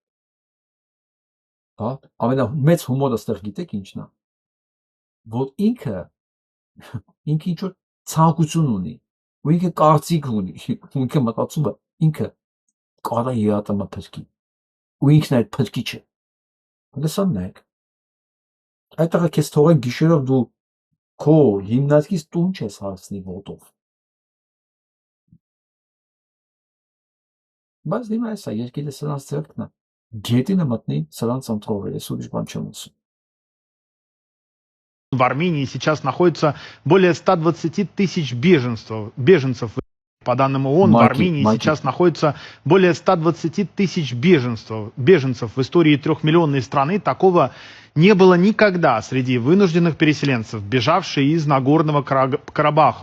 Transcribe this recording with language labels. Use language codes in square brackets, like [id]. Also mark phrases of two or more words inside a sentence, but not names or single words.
[hy] Հա, ամենամեծ հումորը ստեղ գիտեք ինչն է։ Որ ինքը ինչ որ ցանկություն ունի, ու ինքը կարծիք ունի, ինքը մտածում է, ինքը կարա ԵԱՏՄ-ը փրկի։ Ու ինքն այդ փրկիչը։ Լսան նայեք։ Այդ տղա քեզ թողեն գիշերով դու քո հիմնարկից տուն չես հասնի ոտով։ Բայց դիմա էսա, երկիրը սրանց ձեռքն է։ Գետինը мտնի սրանց ընտրողը, ես ուրիշ բան չեմ ասում։ [ru] В Армении сейчас находится более 120 тысяч беженцев. По данным ООН, в Армении сейчас находится более 120 тысяч беженцев. В истории 3-миллионной страны такого не было никогда среди вынужденных переселенцев, бежавшие из Нагорного Карабаха.